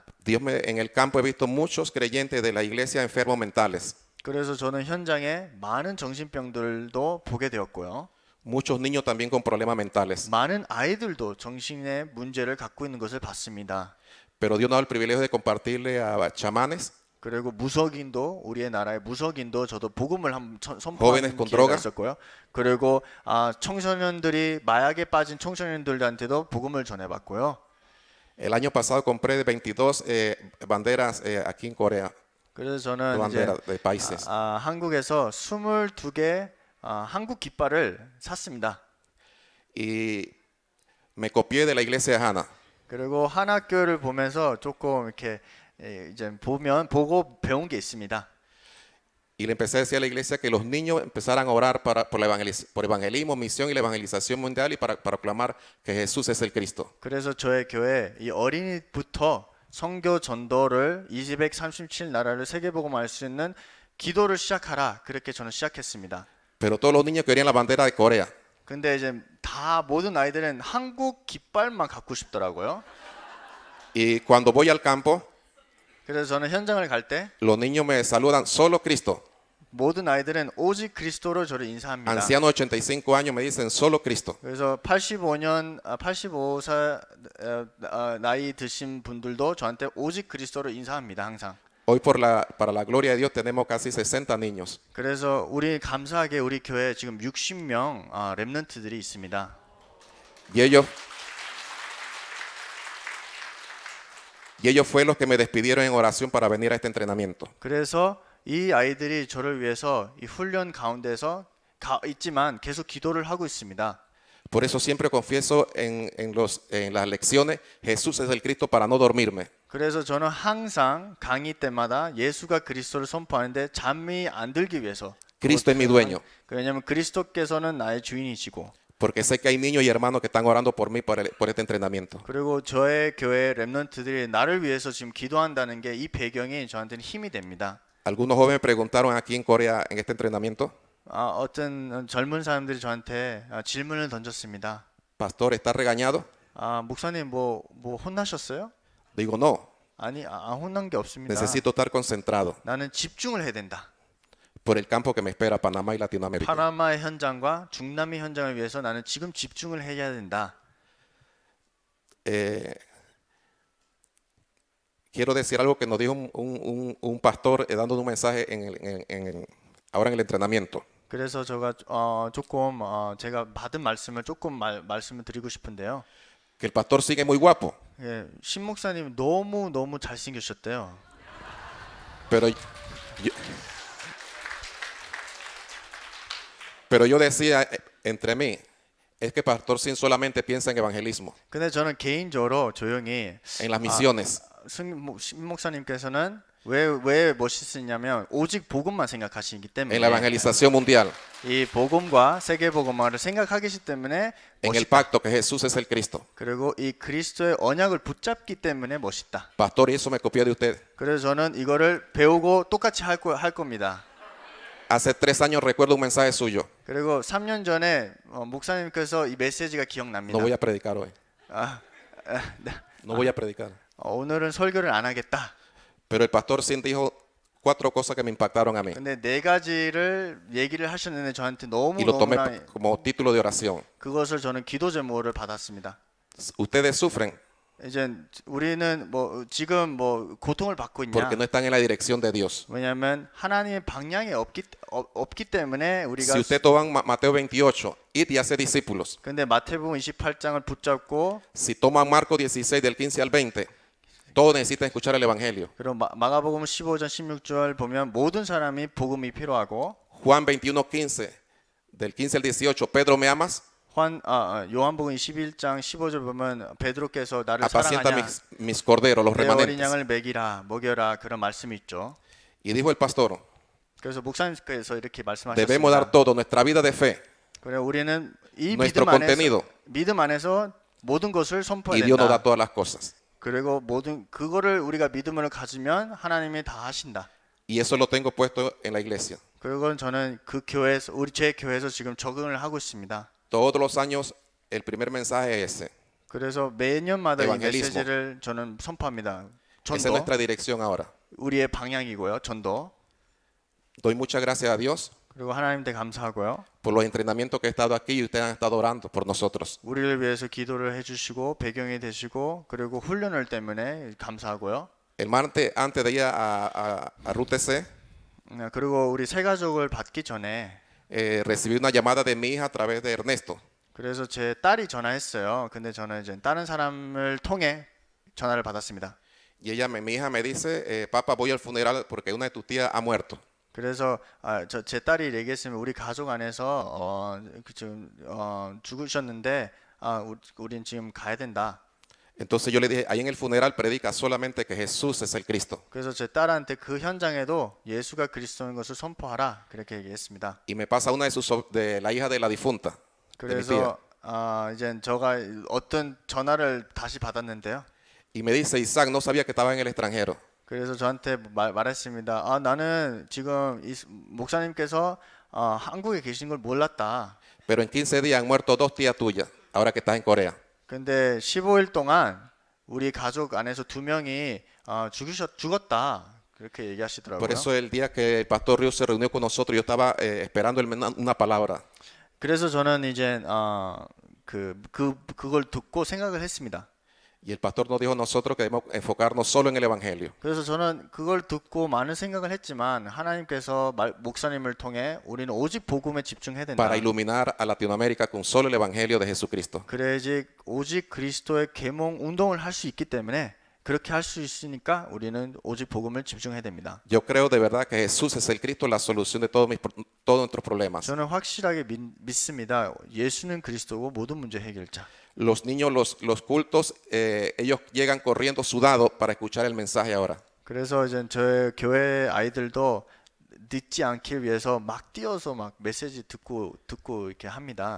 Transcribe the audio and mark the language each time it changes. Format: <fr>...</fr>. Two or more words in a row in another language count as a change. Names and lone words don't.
<es>En el campo he visto muchos creyentes de la iglesia enfermos mentales.</es> <ko>그래서 저는 현장에 많은 정신병들도 보게 되었고요.</ko> <es>Muchos niños también con problemas mentales.</es> <ko>많은 아이들도 정신의 문제를 갖고 있는 것을 봤습니다.</ko> <es>Pero Dios nos da el privilegio de compartirle a chamanes,</es> <ko>그리고 무속인도 우리의 나라의 무속인도 저도 복음을 한번</ko> <es>Jóvenes</es> <ko>선포하는</ko> <es>con</es> <ko>기회가</ko> <es>droga.</es> <ko>있었고요. 그리고 청소년들이 마약에 빠진 청소년들한테도 복음을 전해봤고요.</ko> <es>el año pasado compré 22 banderas aquí en Corea,</es> <ko>그래서 저는 이제</ko> <es>banderas de países.</es> <ko>한국에서 22개 한국 깃발을 샀습니다.</ko> <es>Y me copié de la iglesia de Hannah.</es> <ko>그리고 한학교를 보면서 조금 이렇게 이제 보고 배운 게 있습니다.</ko> <es>Y le empecé a decir a la iglesia que los niños empezaran a orar por evangelismo, misión y la evangelización mundial y para proclamar que Jesús es el Cristo.</es> <ko>그래서 저의 교회 이 어린이부터 선교 전도를 237 나라를 세계복음할 수 있는 기도를 시작하라. 그렇게 저는 시작했습니다.</ko> <es>Pero todos los niños querían la bandera de Corea.</es> <ko>근데 이제 모든 아이들은 한국 깃발만 갖고 싶더라고요.</ko> <es>Y cuando voy al campo,</es> <ko>그래서 저는 현장을 갈 때</ko> <es>los niños me saludan solo Cristo.</es> <ko>모든 아이들은 오직 그리스도로 저를 인사합니다.</ko> <es>Ancianos de 85 años me dicen solo Cristo.</es> <ko>그래서 85살 나이 드신 분들도 저한테 오직 그리스도로 인사합니다. 항상.</ko> <es>Hoy para la gloria de Dios tenemos casi 60 niños.</es> <ko>그래서 우리 감사하게 우리 교회에 지금 60명 렘넌트들이 있습니다.</ko> <es>Y ellos fue los que me despidieron en oración para venir a este entrenamiento.</es> <ko>그래서 이 아이들이 저를 위해서 이 훈련 가운데서 있지만 계속 기도를 하고 있습니다.</ko> <es>Por eso siempre confieso en las lecciones, Jesús es el Cristo para no dormirme.</es> <ko>그래서 저는 항상 강의 때마다 예수가 그리스도를 선포하는데 잠이 안 들기 위해서.</ko> <es>Cristo es mi dueño.</es> <ko>왜냐하면 그리스도께서는 나의 주인이시고.</ko> <es>Porque sé que hay niños y hermanos que están orando por mí por este entrenamiento.</es> <ko>그리고 저의 교회 렘넌트들이 나를 위해서 지금 기도한다는 게 이 배경이 저한테는 힘이 됩니다.</ko> <es>Algunos jóvenes preguntaron aquí en Corea en este entrenamiento,</es> <ko>어떤 젊은 사람들이 저한테 질문을 던졌습니다.</ko> <es>Pastor, ¿está regañado?</es> <ko>목사님 뭐 혼나셨어요?</ko> <es>Digo, no,</es> <ko>아니, 안 혼난 게 없습니다.</ko> <es>necesito estar concentrado</es> <ko>나는 집중을 해야 된다.</ko> <es>por el campo que me espera, Panamá y Latinoamérica.</es> <ko>파나마의 현장과 중남미 현장을 위해서 나는 지금 집중을 해야 된다.</ko> <es>Quiero decir algo que nos dijo un pastor dándonos un mensaje ahora en el entrenamiento.</es> <ko>그래서 제가 조금 제가 받은 말씀을 조금 말씀을 드리고 싶은데요.</ko> <es>Que el pastor sigue muy guapo,</es> <ko>예, 신 목사님 너무 잘생기셨대요.</ko> <es>pero pero yo decía entre mí, es que Pastor Sin solamente piensa en evangelismo,</es> <ko>근데 저는 개인적으로 조용히</ko> <es>en las misiones.</es> <ko>신 목사님께서는 왜 멋있으냐면 오직 복음만 생각하시기</ko> <es>En la</es> <ko>때문에</ko> <es>evangelización mundial,</es> <ko>이 복음과 세계 복음화를 생각하기 때문에</ko> <es>en el</es> <ko>멋있다.</ko> <es>pacto que Jesús es el Cristo.</es> <ko>그리고 이 그리스도의 언약을 붙잡기 때문에 멋있다.</ko> <es>Pastor, y eso me copié de usted.</es> <ko>그래서 저는 이거를 배우고 똑같이 할 겁니다.</ko> <es>Hace 3 años recuerdo un mensaje suyo.</es> <ko>그리고 3년 전에 목사님께서 이 메시지가 기억납니다.</ko> <es>No voy a predicar hoy.</es> <ko>네.</ko> <es>No voy a predicar.</es> <ko>오늘은 설교를 안 하겠다.</ko> <es>Pero el pastor Sin dijo 4 cosas que me impactaron a mí.</es> <ko>근데 4가지를 얘기를 하셨는데 저한테</ko> <es>Y lo tomé</es> <ko>너무나</ko> <es>como título de oración.</es> <ko>그것을 저는 기도 제목을 받았습니다.</ko> <es>Ustedes sufren</es> <ko>이제 우리는 지금 고통을 받고 있냐?</ko> <es>porque no están en la dirección de Dios.</es> <ko>왜냐하면 하나님의 방향이 없기 때문에 우리가</ko> <es>Si usted toman Mateo 28, id y hace discípulos.</es> <ko>근데 마태복음 28장을 붙잡고</ko> <es>Si toman Marcos 16 del 15 al 20, todos necesitan escuchar el evangelio.</es> <ko>그리고 마가복음 15장 16절 보면 모든 사람이 복음이 필요하고</ko> <es>Juan 21:15 del 15 al 18, Pedro, ¿me amas?</es> <ko>요한복음 21장 15절 보면 베드로께서 나를</ko> <es>Apacienta</es> <ko>사랑하냐?</ko> <es>mis corderos, los</es> <ko>내 어린</ko> <es>remanentes.</es> <ko>양을 먹여라 그런 말씀이 있죠.</ko> <es>Y dijo el pastor,</es> <ko>그래서 목사님께서 이렇게</ko> <es>debemos dar</es> <ko>말씀하셨습니다.</ko> <es>todo, nuestra vida de fe,</es> <ko>그래 우리는 이</ko> <es>nuestro</es> <ko>믿음 안에서 모든 것을</ko> <es>y</es> <ko>선포해야</ko> <es>Dios nos da</es> <ko>된다.</ko> <es>todas las cosas.</es> <ko>그리고 모든 그거를 우리가 믿음으로 가지면 하나님이 다 하신다.</ko> <es>Y eso lo tengo puesto en la iglesia.</es> <ko>그건 저는 그 교회에서 제 교회에서 지금 적응을 하고 있습니다.</ko> <es>Todos los años el primer mensaje es ese.</es> <ko>그래서 매년마다 이</ko> <es>Evangelismo.</es> <ko>메시지를 저는 선포합니다.</ko> <es>Esa es</es> <ko>전도</ko> <es>nuestra dirección ahora.</es> <ko>우리의 방향이고요. 전도.</ko> <es>Doy muchas gracias a Dios</es> <ko>그리고 하나님께 감사하고요.</ko> <es>por los entrenamientos que he estado aquí y ustedes han estado orando por nosotros.</es> <ko>우리를 위해서 기도를 해주시고 배경이 되시고 그리고 훈련을 때문에 감사하고요.</ko> <es>El martes, antes de ir a RUTC,</es> <ko>그리고 우리 새 가족을 받기 전에</ko> <es>recibí una llamada de mi hija a través de Ernesto.</es> <ko>그래서 제 딸이 전화했어요. 근데 저는 이제 다른 사람을 통해 전화를 받았습니다.</ko> <es>Y mi hija me dice, papá, voy al funeral porque una de tus tías ha muerto.</es> <ko>그래서 제 딸이 얘기했으면 우리 가족 안에서 지금 죽으셨는데 우린 지금 가야 된다.</ko> <es>Entonces yo le dije, ahí en el funeral predica solamente que Jesús es el Cristo.</es> <ko>그래서 제 딸한테 그 현장에도 예수가 그리스도인 것을 선포하라 그렇게 얘기했습니다.</ko> <es>Y me pasa una de la hija de la difunta. de mi tía.</es> <ko>그래서 이제 제가 어떤 전화를 다시 받았는데요.</ko> <es>Y me dice, Isaac, no sabía que estaba en el extranjero.</es> <ko>그래서 저한테 말했습니다. 나는 지금 목사님께서 한국에 계신 걸 몰랐다.</ko> <es>Pero en 15 días han muerto 2 tías tuyas, ahora que estás en Corea.</es> <ko>근데 15일 동안 우리 가족 안에서 2명이 죽었다. 그렇게 얘기하시더라고요.</ko> <es>Por eso el día que el pastor Río se reunió con nosotros, yo estaba esperando una palabra.</es> <ko>그래서 저는 이제 그걸 듣고 생각을 했습니다.</ko> <es>Y el pastor nos dijo a nosotros que debemos enfocarnos solo en el evangelio.</es> <ko>그래서 저는 그걸 듣고 많은 생각을 했지만 하나님께서 목사님을 통해 우리는 오직 복음에 집중해야 된다.</ko> <es>Para iluminar a Latinoamérica con solo el evangelio de Jesucristo.</es> <ko>그래야지 오직 그리스도의 계몽 운동을 할 수 있기 때문에 그렇게 할 수 있으니까 우리는 오직 복음을 집중해야 됩니다.</ko> <es>Yo creo de verdad que Jesús es el Cristo, la solución de todos nuestros problemas.</es> <ko>저는 확실하게 믿습니다. 예수는 그리스도고 모든 문제 해결자.</ko> <es>Los niños, los cultos, ellos llegan corriendo sudados para escuchar el mensaje ahora.</es> <ko>그래서 이제 저희 교회 아이들도 늦지 않기 위해서 막 뛰어서 막 메시지 듣고 이렇게 합니다.</ko>